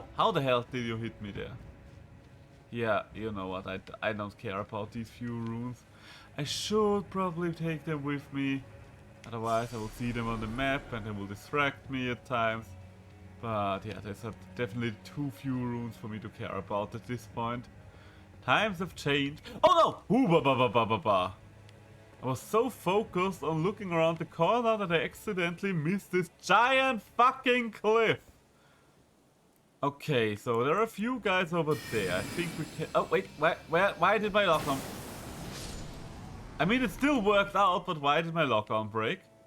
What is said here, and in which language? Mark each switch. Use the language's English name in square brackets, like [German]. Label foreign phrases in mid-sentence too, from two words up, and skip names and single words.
[English] How the hell did you hit me there? Yeah, you know what, I don't care about these few runes. I should probably take them with me. Otherwise I will see them on the map and they will distract me at times. But yeah, there's definitely too few runes for me to care about at this point. Times have changed. Oh no! Ooh, ba ba ba ba ba ba. I was so focused on looking around the corner that I accidentally missed this giant fucking cliff. Okay, so there are a few guys over there. I think we can... Oh, wait, why did my lock-on... I mean, it still worked out, but why did my lock-on break?